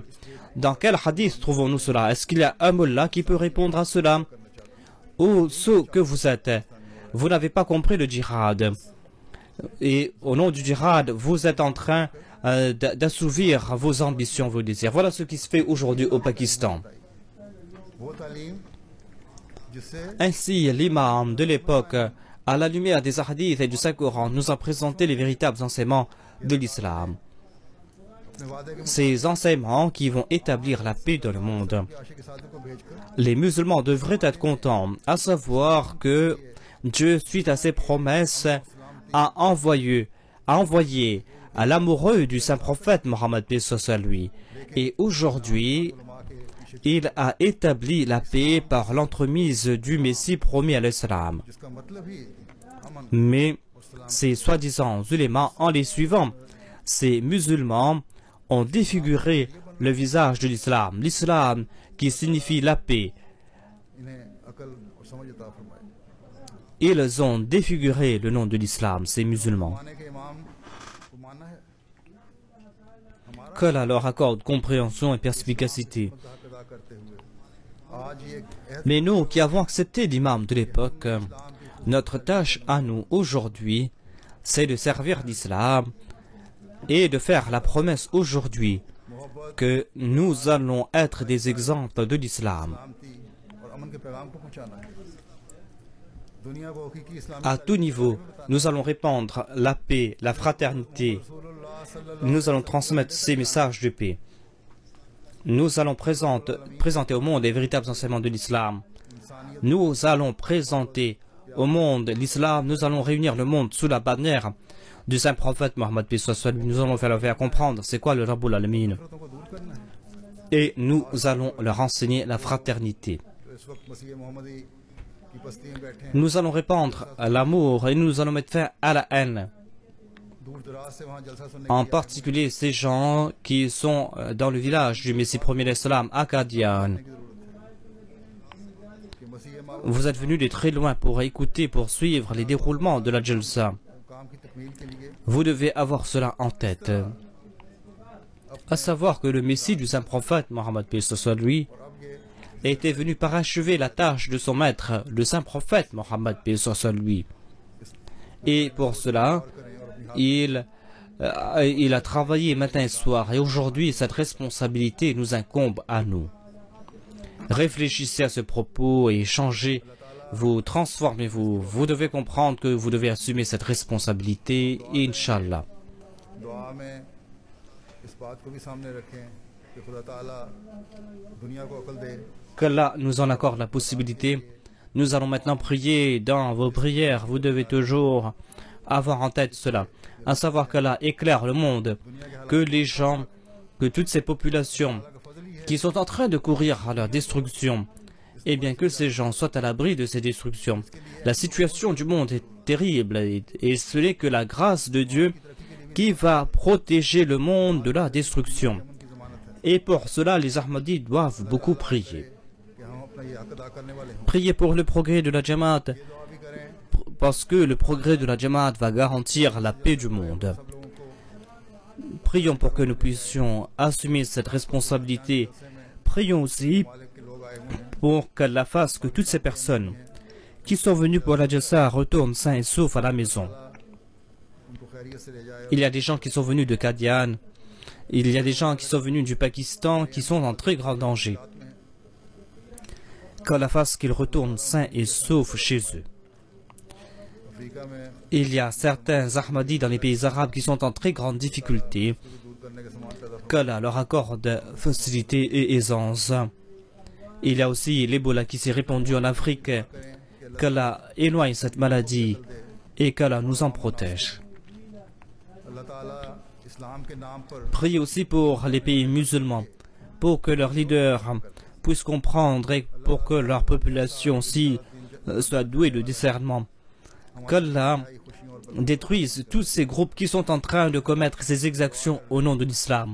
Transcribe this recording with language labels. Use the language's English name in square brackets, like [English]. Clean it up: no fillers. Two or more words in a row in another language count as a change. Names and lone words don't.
[French] Dans quel hadith trouvons-nous cela? Est-ce qu'il y a un mullah qui peut répondre à cela? Ô ceux que vous êtes, vous n'avez pas compris le djihad. Et au nom du djihad, vous êtes en train d'assouvir vos ambitions, vos désirs. Voilà ce qui se fait aujourd'hui au Pakistan. [Urdu] वो तालीम जिससे [French] Ainsi, l'imam de l'époque, à la lumière des hadiths et du Saint-Coran, nous a présenté les véritables enseignements de l'islam. [Urdu] अपने वादे के [French] Ces enseignements qui vont établir la paix dans le monde. [Urdu] आशिक साधु को भेजकर [French] Les musulmans devraient être contents, à savoir que Dieu, suite à ses promesses, a envoyé à l'amoureux du saint prophète Mohammed paix soit sur lui. Et aujourd'hui, il a établi la paix par l'entremise du Messie promis à l'Islam. [Urdu] जिसका मतलब ही अमन [French] Mais ces soi-disant ulémas, en les suivant, ces musulmans ont défiguré le visage de l'islam. L'islam qui signifie la paix. [Urdu] इन्हें अकल और समझ अता फरमाए। [French] Ils ont défiguré le nom de l'islam, ces musulmans. [Urdu] माने के इमाम को मानना है हमारा [French] Qu'Allah leur accorde compréhension et perspicacité. [Urdu] हक अदा करते हुए आज ये एक [French] Mais nous qui avons accepté l'imam de l'époque, notre tâche à nous aujourd'hui, c'est de servir l'islam et de faire la promesse aujourd'hui que nous allons être des exemples de l'islam. [Urdu] सलामती और अमन के पैगाम को पहुंचाना है दुनिया को हकीकी इस्लाम [French] À tout niveau, nous allons répandre la paix, la fraternité. Nous allons transmettre ces messages de paix. Nous allons présenter au monde les véritables enseignements de l'islam. Nous allons présenter au monde l'islam. Nous allons réunir le monde sous la bannière du saint prophète Mohammed paix soit sur lui. Nous allons leur faire comprendre c'est quoi le [Arabic] رب العالمين. [Urdu] को दूर करना है [French] Et nous allons leur enseigner la fraternité. [Urdu] तो इस वक्त मसीह मोहम्मदी की बस्ती में बैठे हैं [French] Nous allons répandre l'amour et nous allons mettre fin à la haine. [Urdu] दूर दराज से वहाँ जलसा सुनने [French] En [Urdu] के लिए [French] particulier ces gens qui sont dans le village du Messie premier l'Islam à Qadian. [Urdu] की जरूरत है कि मसीह माँ [French] Vous êtes venus de très loin pour écouter, pour suivre les déroulements de la Jalsa. [Urdu] काम की तकमील के लिए [French] Vous devez avoir cela en tête. À savoir que le Messie du saint prophète Mohammed paix soit sur lui [Urdu] और अब ये [French] était venu parachever la tâche de son maître, le saint prophète Mohammed paix soit sur lui. Et pour cela, il a travaillé matin et soir. Et aujourd'hui, cette responsabilité nous incombe à nous. Réfléchissez à ce propos et changez, vous transformez-vous. Vous devez comprendre que vous devez assumer cette responsabilité, Inch'Allah. [Urdu] दुआ में इस बात को भी सामने रखें कि खुदा ताला दुनिया को अकल दे [French] Qu'Allah nous en accorde la possibilité. Nous allons maintenant prier dans vos prières. Vous devez toujours avoir en tête cela. À savoir qu'Allah éclaire le monde. Que les gens, que toutes ces populations qui sont en train de courir à leur destruction, eh bien que ces gens soient à l'abri de ces destructions. La situation du monde est terrible et ce n'est que la grâce de Dieu qui va protéger le monde de la destruction. Et pour cela, les Ahmadis doivent beaucoup prier. [Urdu] कि हम अपना ये हक अदा करने वाले हों [French] Priez pour le progrès de la Jamaat, [Urdu] दुआ भी करें [French] parce que le progrès de la Jamaat va garantir la paix du monde. [Urdu] सब लोगों को [French] Prions pour que nous puissions assumer cette responsabilité. Prions aussi [Urdu] मालिक के लोग आए हुए हैं [French] pour qu'Allah fasse que toutes ces personnes qui sont venues pour la Jalsa retournent sains et saufs à la maison. [Urdu] उनको खैरियत से ले जाए [French] Il y a des gens qui sont venus de Qadian, il y a des gens qui sont venus du Pakistan qui sont en très grand danger. Qu'Allah fasse qu'ils retournent sains et saufs chez eux. [Urdu] अफ्रीका में [French] Il y a certains Ahmadis dans les pays arabes qui sont en très grande difficulté. [Urdu] दूर करने के समान पैदा [French] Qu'Allah leur accorde facilité et aisance. Il y a aussi l'Ebola qui s'est répandu en Afrique. Qu'Allah éloigne cette maladie et qu'Allah nous en protège. [Urdu] अल्लाह ताला इस्लाम के नाम पर [French] Priez aussi pour les pays musulmans, pour que leurs leaders puissent comprendre et pour que leur population aussi soit douée de discernement. Qu'Allah détruise tous ces groupes qui sont en train de commettre ces exactions au nom de l'islam.